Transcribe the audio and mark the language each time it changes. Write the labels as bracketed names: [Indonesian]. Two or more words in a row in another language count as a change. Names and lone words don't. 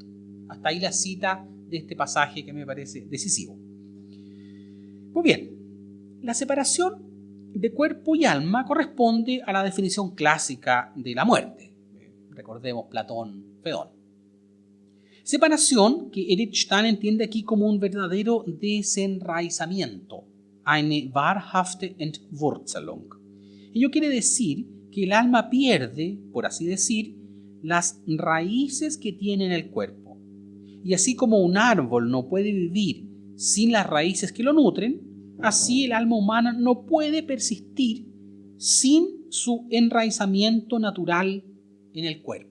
[Spanish] Hasta ahí la cita de este pasaje que me parece decisivo. Muy bien, la separación de cuerpo y alma corresponde a la definición clásica de la muerte. Recordemos Platón, Fedón. Separación que Edith Stein entiende aquí como un verdadero desenraizamiento, [German] eine wahrhafte Entwurzelung. [Spanish] Ello quiere decir que el alma pierde, por así decir, las raíces que tiene en el cuerpo. Y así como un árbol no puede vivir sin las raíces que lo nutren, así el alma humana no puede persistir sin su enraizamiento natural en el cuerpo.